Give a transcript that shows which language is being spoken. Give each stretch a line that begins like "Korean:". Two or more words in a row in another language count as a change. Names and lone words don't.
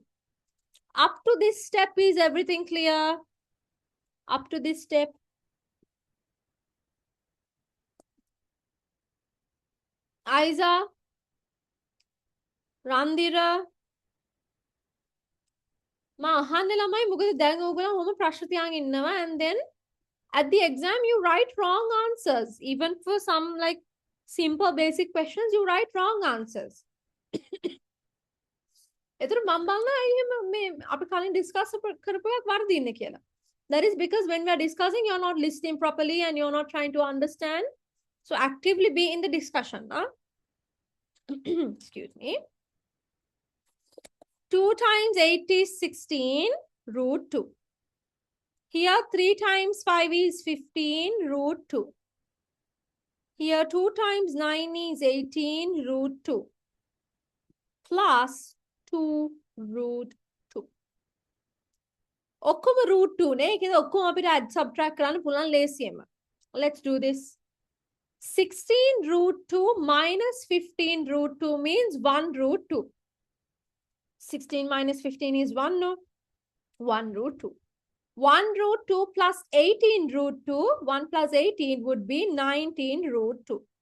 English: Up to this step, is everything clear? Up to this step.
Sinhala: Aiza, Randira, මං අහන්නේ ළමයි මොකද දැන් ඕගොල්ලෝ ඔහොම ප්‍රශ්න තියාගෙන ඉන්නවා,
English: and then at the exam you write wrong answers. Even for some like simple basic questions you write wrong answers.
Sinhala: එතකොට මම බලනවා එහෙම මේ අපි කලින් discuss කරපු එකක් වර්ධින්නේ කියලා.
English: That is because when we are discussing, you're not listening properly and you're not trying to understand. So actively be in the discussion. Huh? Excuse me. 2 times 8 is 16, root 2. Here 3 times 5 is 15, root 2. Here 2 times 9 is 18, root 2. Plus 2 root 2.
Sinhala: ඔක්කොම root 2 නේ. ඒකද ඔක්කොම අපිට
English: add subtract
Sinhala: කරන්න පුළුවන් ලේසියෙන්ම.
English: Let's do this. 16 root 2 minus 15 root 2 means 1 root 2. 16 minus 15 is 1, no? 1 root 2. 1 root 2 plus 18 root 2, 1 plus 18 would be 19 root 2.